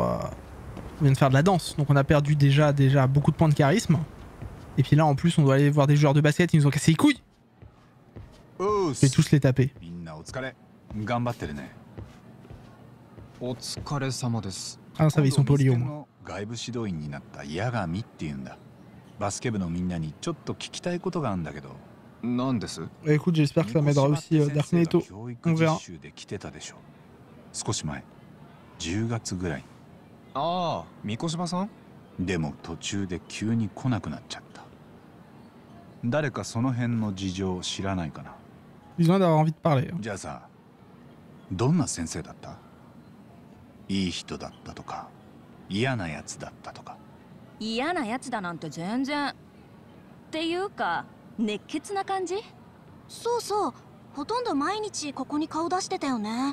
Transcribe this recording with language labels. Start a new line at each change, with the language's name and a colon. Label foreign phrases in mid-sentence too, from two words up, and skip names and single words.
French: on vient de faire de la danse, donc on a perdu déjà beaucoup de points de charisme. Et puis là en plus on doit aller voir des joueurs de basket, ils nous ont cassé les couilles. Je vais tous les taper. Ah non, ça va, ils sont polis au moins.
Japanese: バスケ部のみんなにちょっと聞きたいことがあるんだけど。なんです？
French: Écoute, j'espère que ça m'aidera aussi Dark Neto. On verra.
Japanese: 少し前、10月ぐらい。ああ、三越場さん？でも途中で急に来なくなっちゃった。誰かその辺の事情を知らないかな。
French: Ils ont d'avoir envie de parler.
Japanese: じゃあさ、どんな先生だった？いい人だったとか、嫌なやつだったとか。嫌なやつだなんて全然っていうか熱血な感じ。そうそう、ほとんど毎日ここに顔出してたよね。